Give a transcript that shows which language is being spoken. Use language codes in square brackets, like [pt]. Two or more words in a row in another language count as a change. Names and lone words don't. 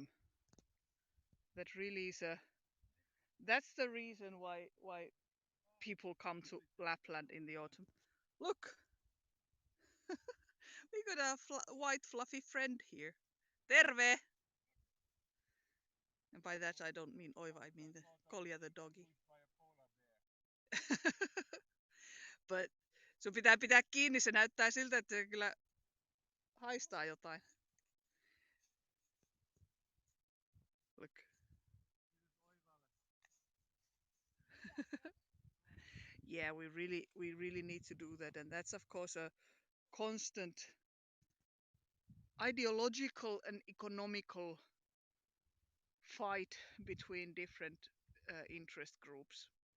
[en] That really is a that's the reason why people come to Lapland in the autumn. Look, we got a white fluffy friend here. Terve! And by that I don't mean Oiva, I mean the Kolja the doggy. [fi] But sun pitää pitää kiinni, se näyttää siltä, että se kyllä haistaa jotain. [en] Look. Yeah, we really need to do that, and that's of course a constant ideological and economical fight between different interest groups.